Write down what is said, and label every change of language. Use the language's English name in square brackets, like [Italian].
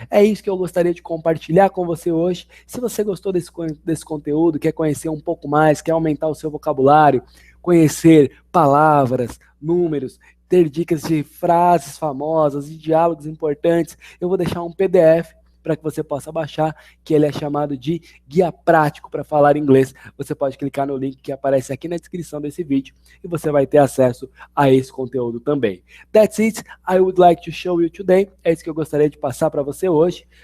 [Portuguese] É isso que eu gostaria de compartilhar com você hoje. Se você gostou desse conteúdo, quer conhecer um pouco mais, quer aumentar o seu vocabulário, conhecer palavras, números, ter dicas de frases famosas e diálogos importantes, eu vou deixar um PDF para que você possa baixar, que ele é chamado de Guia Prático para Falar Inglês. Você pode clicar no link que aparece aqui na descrição desse vídeo e você vai ter acesso a esse conteúdo também. [English] That's it, I would like to show you today. [Portuguese] É isso que eu gostaria de passar para você hoje.